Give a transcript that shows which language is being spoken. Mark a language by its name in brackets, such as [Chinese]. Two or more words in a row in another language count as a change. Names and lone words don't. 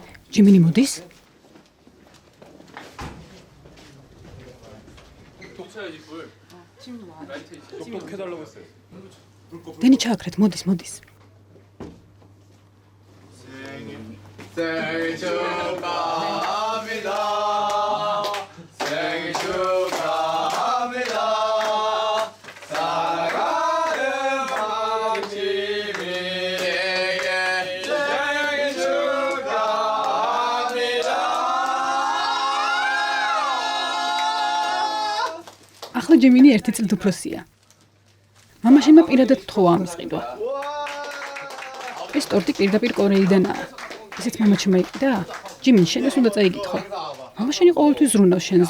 [Georgian] ჯიმინი მოდის? [Korean] 해달라고 했어요. [Georgian] დენი ჩააქრეთ, მოდის. [Korean] 생일 축하합니다. 생일 축하합니다. 사랑하는 박지민에게 생일 축하합니다. [Georgian] ახლა ჯიმინი 1 წლით უფროსია. მამაშენმა პირადად თხოვა ამის ყიდვა. ეს ტორტი პირდაპირ კორეიდანაა. ისიც მამაჩემმა იყიდა? ჯიმინ, შენ ეს უნდა წაიგითხო. მამაშენი ყოველთვის ზრუნავს შენზე.